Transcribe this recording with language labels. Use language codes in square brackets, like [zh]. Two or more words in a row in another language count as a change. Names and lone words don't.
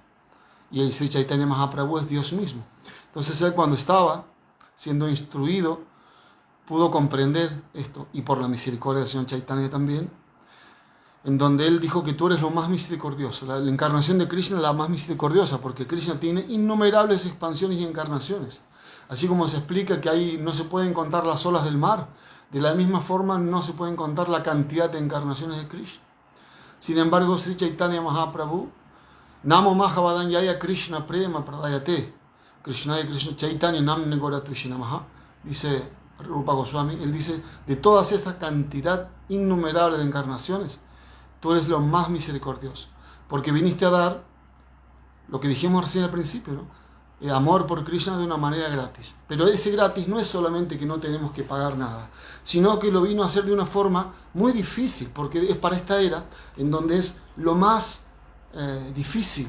[es] Y el Sri Chaitanya Mahaprabhu es Dios mismo. Entonces él, cuando estaba siendo instruido, pudo comprender esto, y por la misericordia del Señor Chaitanya también, en donde él dijo que tú eres lo más misericordioso. La encarnación de Krishna es la más misericordiosa, porque Krishna tiene innumerables expansiones y encarnaciones. Así como se explica que ahí no se pueden contar las olas del mar, de la misma forma no se pueden contar la cantidad de encarnaciones de Krishna. Sin embargo, [sa] Sri Chaitanya Mahaprabhu, Namo Mahavadanyaya Krishna Prema Pradayate, Krishna Chaitanya Namne Goratushi Namaha, [es] dice Rupa Goswami, él dice, de todas estas cantidad innumerable de encarnaciones, tú eres lo más misericordioso, porque viniste a dar lo que dijimos recién al principio, ¿no? amor por Krishna de una manera gratis. Pero ese gratis no es solamente que no tenemos que pagar nada, sino que lo vino a hacer de una forma muy difícil, porque es para esta era en donde es lo más difícil.